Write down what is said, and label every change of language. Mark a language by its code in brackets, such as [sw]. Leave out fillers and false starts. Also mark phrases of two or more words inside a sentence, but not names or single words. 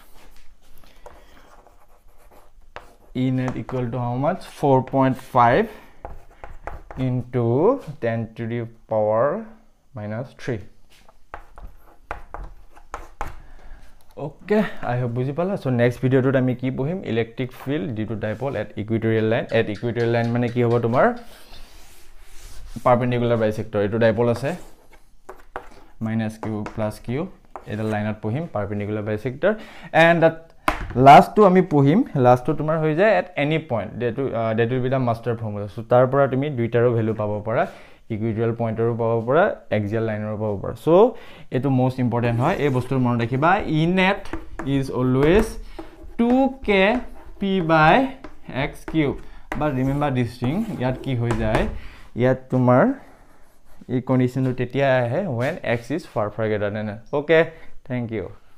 [en] E net equal to how much? 4.5 into 10 to the power minus 3. okay I hope [as] বুজি পালা [en] so next video [as] আমি কি পঢ়িম [en] electric field due to dipole at equatorial line [as] মানে কি হ'ব তোমাৰ [en] perpendicular bisector [as] এটো ডাইপল আছে [en] -q + q [as] এটা লাইনত পঢ়িম [en] perpendicular bisector and that last two [as] আমি পঢ়িম [en] last two [as] তোমাৰ হৈ যায় [en] at any point that will be the master formula so [as] তাৰ পৰা তুমি দুইটাৰো ভ্যালু পাব পাৰা [en] equatorial point [as] পাব পাৰা [en] axial line [as] পাব পাৰা সো এটো [en] most important [as] হয় এই বস্তুৰ মনত ৰাখিবা [en] E net is always 2k p/x³ but remember this thing [as] ইয়াত কি হৈ যায় ইয়াত তোমাৰ এই কন্ডিশনটো তেতিয়া আহে [en] when x is far greater than n okay thank you